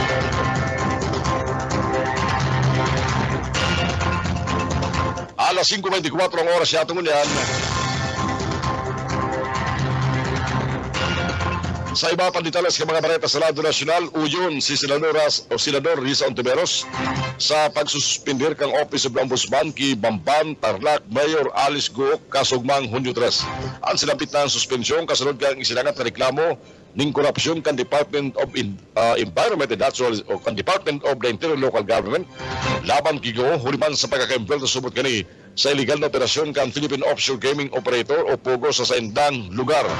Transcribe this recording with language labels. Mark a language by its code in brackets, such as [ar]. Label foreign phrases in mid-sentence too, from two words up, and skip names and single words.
[bik] Alas 5:24 ang oras yata mo niyan. Sa iba pang detalles ka mga bareta sa lado nasyonal, uyon si Senador Risa Ontiveros sa pagsuspindir kang Office of the Ombudsman ki Bamban Tarlac Mayor Alice Go kasugmang Hunyo 3. Ang sinapit na ang suspensyon kasunod kang isinangat na reklamo ning korupsyon kan Department of Environment and Natural o kan Department of the Interior Local Government laban kigo huliman sa pagkakaimbel na subot kani sa illegal na operasyon kan Philippine Offshore Gaming Operator o POGO sa saindang lugar.